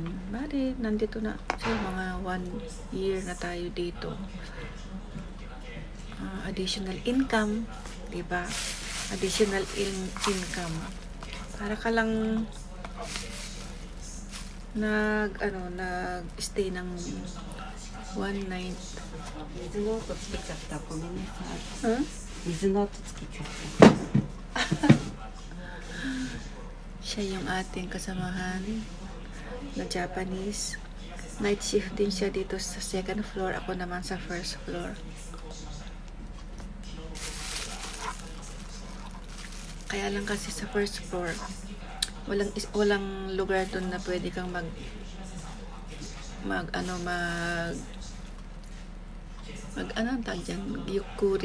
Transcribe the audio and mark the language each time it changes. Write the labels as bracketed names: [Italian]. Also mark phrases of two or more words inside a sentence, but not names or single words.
[Filipino] Bali, nandito na sa mga 1 year na tayo dito. [English] Additional income, diba? Additional income. [Filipino] Para ka lang nag-stay ng 1 night. [Japanese] 水の音つけちゃった。ごめんなさい。水の音つけちゃった。 [Filipino] Siya yung ating kasamahan na Japanese. [English] Night shift [Filipino] din siya dito sa 2nd floor. Ako naman sa 1st floor. Kaya lang kasi sa 1st floor, walang lugar doon na pwede kang yukuri.